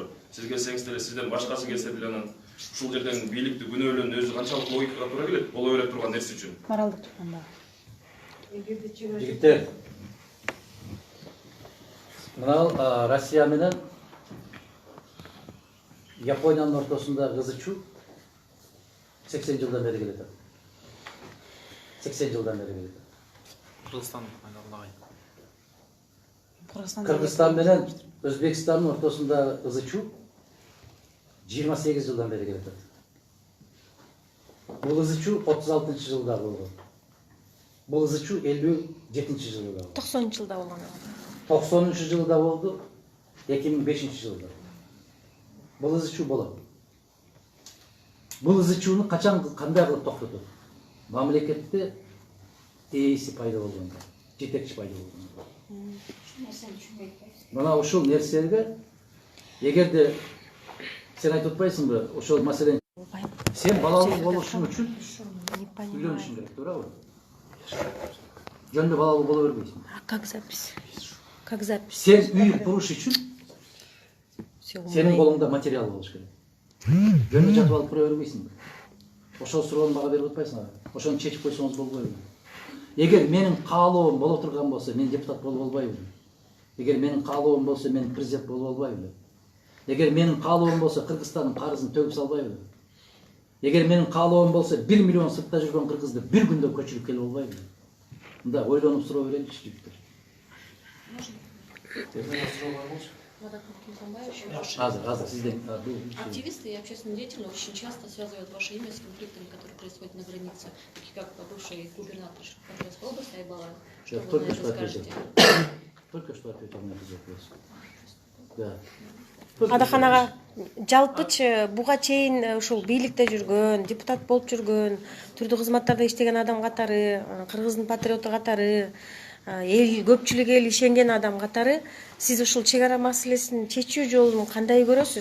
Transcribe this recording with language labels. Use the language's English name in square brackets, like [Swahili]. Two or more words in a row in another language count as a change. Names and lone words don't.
[Kyrgyz] Сиз келсеңиз деле, сизден башкасы келсе деле анан ушул жерден бийликти күнөөлөөнүн өзү канчалык логикага туура келет? Боло бере турган нерсе үчүн. Моралдык жактан Жигиттер, мына Россия менен Япониянын ортосундагы ызы чуу 80 жылдан бері келеді. 80 жылдан бері келеді. Кыргызстан айларлагай. Кыргызстан менен Өзбекстандын ортосунда ызычу 28 жылдан бері келеді. Бул ызычу 36 жылда болгон. Бул ызычу 57 жылда болгон. 90 жылда болгон. 90 жылда болду, 2005 жылда. Бул ызычу болот. Бул ызычууну качан кандай кылып токтотот? Мамлекетте ээси пайда болгондо, жетекчи пайда болгондо. Мына ушул нерселерге эгерде сен айтып атпайсыңбы, ошол маселени сен балалуу болушуң үчүн үйлөнүшүң керек, туурабы? Жөнүндө балалуу боло бербейсиң. [Russian] Как запись? Как запись? [Kyrgyz] Сен үй куруш үчүн сенин колуңда материал болуш керек. Жөнүндө жатып алып тура бербейсиңби? Ошол суроону мага берип атпайсыңбы? Ошону чечип койсоңуз болбойбу? Эгер менин каалоом боло турган болсо, мен депутат болуп албайбы? Эгер менин каалоом болсо, мен президент болуп албайбы? Эгер менин каалоом болсо, Кыргызстандын карызын төгүп салбайбы? Эгер менин каалоом болсо, 1 миллион сыртта жүргөн кыргызды бир күндө көчүрүп келип албайбы? Мында ойлонуп суроо береличи жигиттер. Азыр сизден [Russian] Активисты и общественные деятели очень часто связывают ваше имя с конфликтами, которые происходят на границе, такие как бывший губернатор Кавказской области Айбалаев. Что вы на это скажете? Только что ответил на этот вопрос. Да. [Kyrgyz] Адаханага жалпычы буга чейин ушул бийликте жүргөн, депутат болуп жүргөн, түрдүү кызматтарда иштеген адам катары, кыргыздын патриоту катары, эл көпчүлүк эл ишенген адам катары сиз ушул чек ара маселесин чечүү жолун кандай көрөсүз?